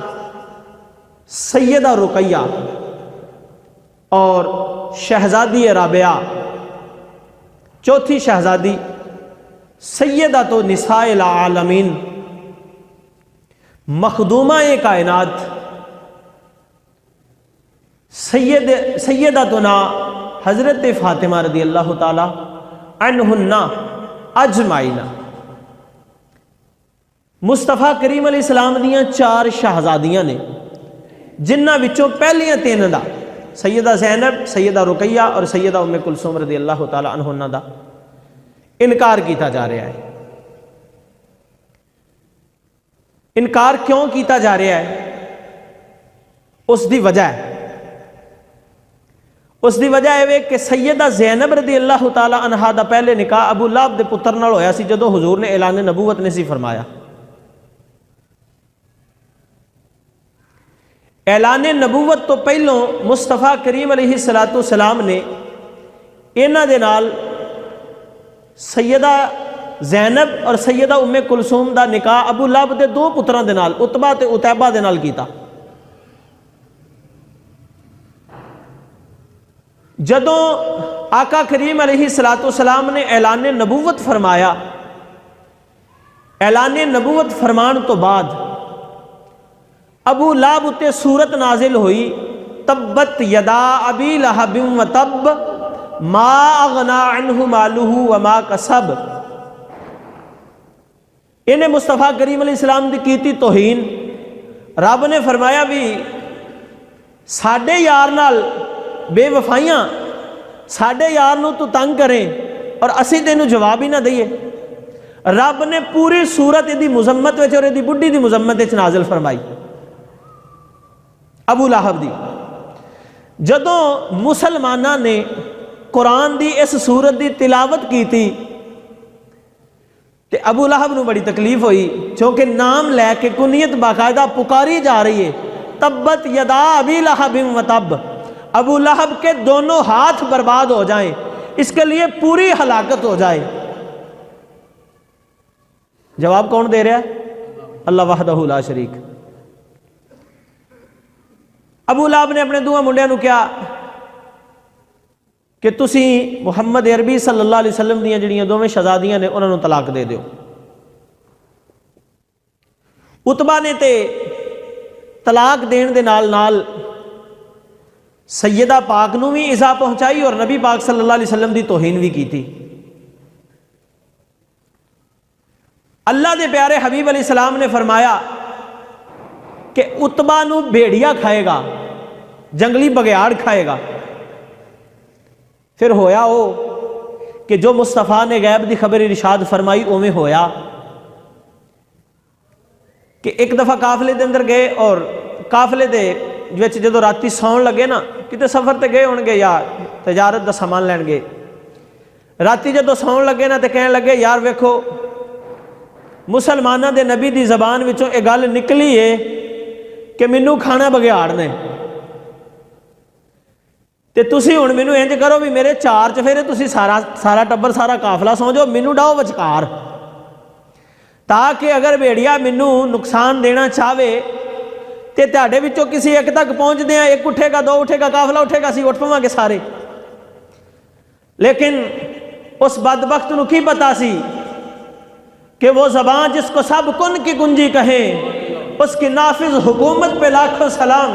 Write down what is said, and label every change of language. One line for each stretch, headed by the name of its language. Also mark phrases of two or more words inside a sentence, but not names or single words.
Punjabi: سیدہ رقیہ اور شہزادی رابعہ، چوتھی شہزادی سیدہ تو
Arabic: نساء العالمین،
Punjabi: مخدومہ کائنات، سیدتنا حضرت فاطمہ
Arabic: رضی اللہ تعالی عنہن اجمعین۔
Punjabi: مصطفیٰ کریم علیہ السلام دیاں 4 شہزادیاں نے، جنہ وچوں پہلیاں 3 دا سیدہ زینب، سیدہ رقیہ اور سیدہ ام کلثوم
Arabic: رضی اللہ تعالی عنہن
Punjabi: دا انکار کیتا جا رہا ہے۔ انکار کیوں کیتا جا رہا ہے؟ اس دی وجہ ہے، اس دی وجہ ہے کہ سیدہ زینب
Arabic: رضی اللہ تعالی عنہا
Punjabi: دا پہلے نکاح ابو لہب دے پتر نال ہویا سی، جدوں حضور نے اعلان نبوت نے سی فرمایا۔ اعلان نبوت تو پہلوں مصطفیٰ کریم علیہ السلام نے انہاں دے نال سیدہ زینب اور سیدہ ام کلثوم دا نکاح ابو لہب دے 2 پتراں دے نال، عتبہ تے عتیبہ دے نال کیتا۔ جدوں آقا کریم علیہ السلام نے اعلان نبوت فرمایا، اعلان نبوت فرمان تو بعد ابو لہب تے سورت نازل ہوئی،
Arabic: تبت یدا ابی لہب و تب ما اغنا عنہ مالہ وما کسب۔
Punjabi: انہیں مصطفیٰ کریم علیہ السلام دی کیتی توہین، رب نے فرمایا بھی ساڈے یار نال بے وفائیاں، ساڈے یار نو تو تنگ کریں اور اسی تینوں جواب ہی نہ دئیے۔ رب نے پوری سورت دی مذمت وچ اور دی بڈھی دی مذمت وچ نازل فرمائی ابو لہب دی۔ جدوں مسلمانہ نے قرآن دی اس سورت دی تلاوت کی تھی تے ابو لہب نو بڑی تکلیف ہوئی، چونکہ نام لے کے کنیت باقاعدہ پکاری جا رہی ہے،
Arabic: تبت یدا ابی لہب و تب،
Urdu: ابو لہب کے دونوں ہاتھ برباد ہو جائیں، اس کے لیے پوری ہلاکت ہو جائے۔ جواب کون دے رہا ہے؟
Arabic: اللہ وحدہ لا شریک۔
Punjabi: ابو لہب نے اپنے 2 منڈیاں نو کیا کہ تسی محمد عربی
Arabic: صلی اللہ علیہ وسلم
Punjabi: دیاں جڑیاں 2 شہزادیاں نے انہاں نو طلاق دے دیو۔ عتبہ نے تے طلاق دین دے نال نال سیدہ پاک نو بھی ایذا پہنچائی اور نبی پاک
Arabic: صلی اللہ علیہ وسلم
Punjabi: دی توہین بھی کی تھی۔ اللہ دے پیارے حبیب علیہ السلام نے فرمایا کہ عتبہ نو بھیڑیا کھائے گا، جنگلی بگیاڑ کھائے گا۔ پھر ہویا ہو کہ جو مصطفیٰ نے غیب دی خبر ارشاد فرمائی اویں ہویا کہ ایک دفعہ قافلے دے اندر گئے اور قافلے دے وچ جدو راتی سون لگے نا، کتے سفر تے گئے ہون گے یا تجارت دا سامان لین گئے، راتی جدو سون لگے نا تے کہنے لگے یار ویکھو مسلمانہ دے نبی دی زبان وچوں اے گل نکلی ہے کہ مینوں کھانا بگیاڑ نے، تے تسی ہن مینوں انج کرو بھی میرے 4 چفیرے تسی سارا ٹبر سارا قافلہ سو جاؤ، مینوں ڈاؤ وچکار، تاکہ اگر بھیڑیا مینوں نقصان دینا چاہے تے تہاڈے وچوں کسی ایک تک پہنچ دیاں، ایک اٹھے گا 2 اٹھے گا قافلہ اٹھے گا، اسی اٹھ پواں گے سارے۔ لیکن اس بدبخت نو کی پتا سی
Urdu: کہ وہ زبان جس کو سب کن کی کنجی کہیں، اس کی نافذ حکومت پہ لاکھوں سلام۔